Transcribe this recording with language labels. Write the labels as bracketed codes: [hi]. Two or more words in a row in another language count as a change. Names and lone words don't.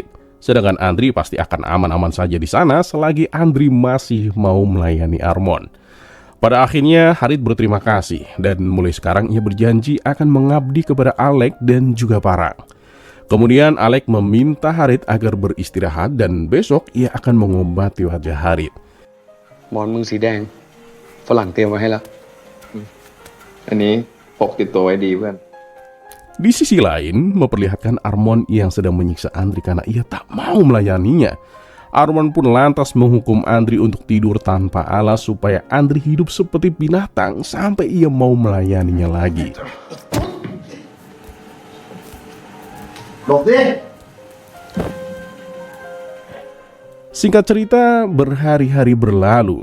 [id] Sedangkan Andri pasti akan aman-aman saja di sana selagi Andri masih mau melayani Armon. Pada akhirnya Harit berterima kasih dan mulai sekarang ia berjanji akan mengabdi kepada Alex dan juga Parang. Kemudian Alex meminta Harit agar beristirahat dan besok ia akan mengobati wajah Harit. [th] หมอนมึงสีแดงฝรั่งเตรียมไว้ให้แล้วอันนี้พกติดตัวไว้ดีเพื่อน [id] Di sisi lain, memperlihatkan Armon yang sedang menyiksa Andri karena ia tak mau melayaninya. Armon pun lantas menghukum Andri untuk tidur tanpa alas supaya Andri hidup seperti binatang sampai ia mau melayaninya lagi. Singkat cerita, berhari-hari berlalu.